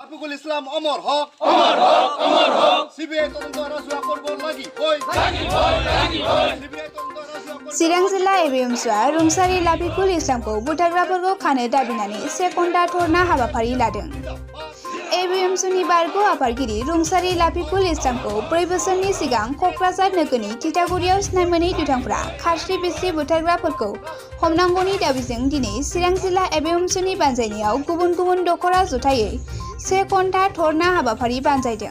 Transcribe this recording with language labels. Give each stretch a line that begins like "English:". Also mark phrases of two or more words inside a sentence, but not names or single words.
Bangla: রাফিকুল ইসলাম অমর হক সিবিআই তদন্ত রাজুয়া করব লাগি কই সিবিআই তদন্ত রাজুয়া করব
Bodo: चिरां जिल्ला एबिएमसुआ रुंसारि लाफिकुल इस्लामखौ बुथारग्राफोरखौ खानो दाबिनानै से घन्टा धरना हाबाफारि लादों। एबिएमसुनि बारग' आफादगिरि रुंसारि लाफिकुल इस्लामखौ 4 बोसोरनि सिगां क'क्राझार नोगोरनि तितागुरियाव सिनाय मोनै दुथांफ्रा खास्रि बिस्रि बुथारग्राफोरखौ हमनांगौनि दाबिजों दिनै चिरां जिल्ला एबिएमसुनि बानजायनायाव गुबुन गुबुन दखरा जुथायै से घन्टा धरना हाबाफारि बानजायदों।